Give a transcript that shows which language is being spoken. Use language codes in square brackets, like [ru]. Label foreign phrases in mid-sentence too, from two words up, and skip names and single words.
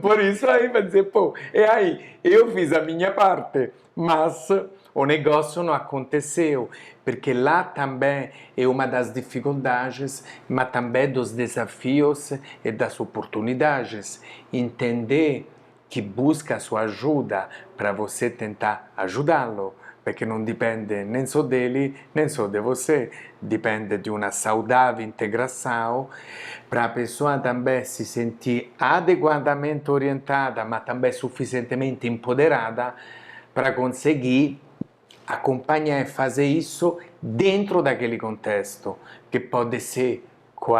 [pt] Por isso aí vai dizer, pô, e aí, eu fiz a minha parte, mas o negócio não aconteceu, porque lá também é uma das dificuldades, mas também dos desafios e das oportunidades. Entender que busca a sua ajuda para você tentar ajudá-lo, [it] perché non dipende [pt] nem só dele, nem só de você, dipende de uma saudável integração para a pessoa também se sentir adequadamente orientada, mas também suficientemente empoderada para conseguir acompanhar e fazer isso dentro daquele contexto, que pode ser com